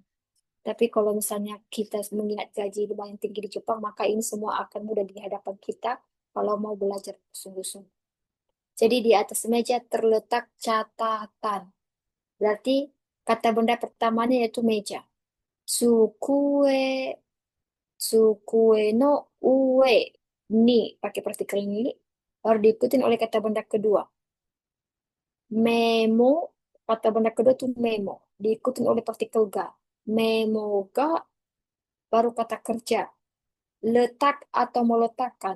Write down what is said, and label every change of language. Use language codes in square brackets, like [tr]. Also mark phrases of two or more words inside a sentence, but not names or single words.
[id] Tapi kalau misalnya kita mengingat gaji lumayan tinggi di Jepang, maka ini semua akan mudah di hadapan kita kalau mau belajar sungguh-sungguh. Jadi di atas meja terletak catatan. Berarti kata benda pertamanya yaitu meja. [ja] 机、机の上に, [id] pakai partikel ni, baru diikutin oleh kata benda kedua. Memo, kata benda kedua itu memo, diikutin oleh partikel ga. [ja] メモが, [id] baru kata kerja. Letak atau meletakkan.